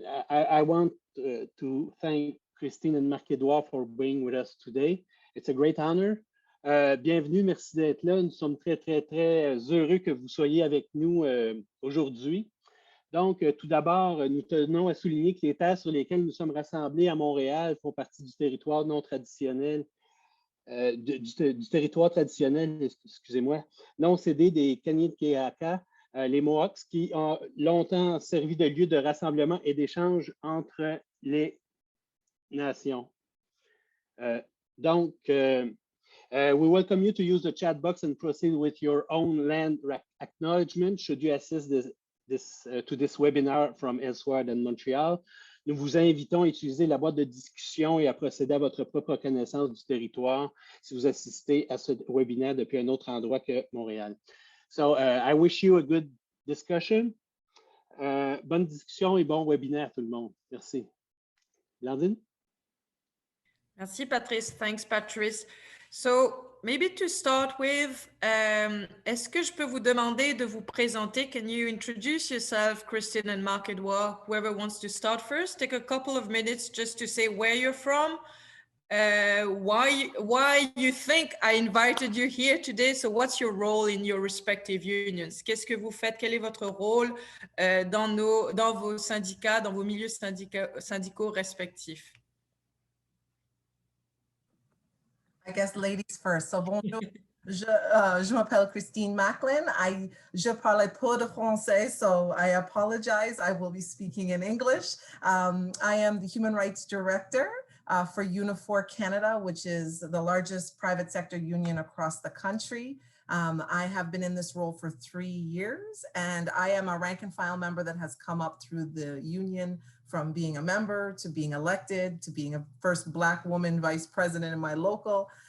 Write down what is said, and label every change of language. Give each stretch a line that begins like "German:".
English: I want to thank Christine and Marc-Edouard for being with us today. It's a great honor.
French: Bienvenue, merci d'être là. Nous sommes très, très, très heureux que vous soyez avec nous aujourd'hui. Donc, tout d'abord, nous tenons à souligner que les terres sur lesquelles nous sommes rassemblés à Montréal font partie du territoire non traditionnel, du territoire traditionnel, excusez-moi, non cédé des Kanien'kehá:ka, les Mohawks, qui ont longtemps servi de lieu de rassemblement et d'échange entre les nations.
English: Donc, we welcome you to use the chat box and proceed with your own land acknowledgement should you assist to this webinar from elsewhere than Montreal.
French: Nous vous invitons à utiliser la boîte de discussion et à procéder à votre propre connaissance du territoire si vous assistez à ce webinaire depuis un autre endroit que Montréal.
English: So, I wish you a good discussion.
French: Bonne discussion et bon webinaire tout le monde. Merci. Blandine? Merci, Patrice.
English: Thanks, Patrice. So maybe to start with,
French: est-ce que je peux vous demander de vous présenter?
English: Can you introduce yourself, Christine and Marc-Edouard? Whoever wants to start first, take a couple of minutes just to say where you're from, why you think I invited you here today. So what's your role in your respective unions?
French: Qu'est-ce que vous faites? Quel est votre rôle dans vos syndicats, dans vos milieux syndicaux respectifs?
English: I guess ladies first.
French: So bonjour, je m'appelle Christine McLean. Je parle peu de français,
English: so I apologize. I will be speaking in English. I am the Human Rights Director for Unifor Canada, which is the largest private sector union across the country. I have been in this role for 3 years, and I am a rank and file member that has come up through the union from being a member to being elected to being a first Black woman vice president in my local.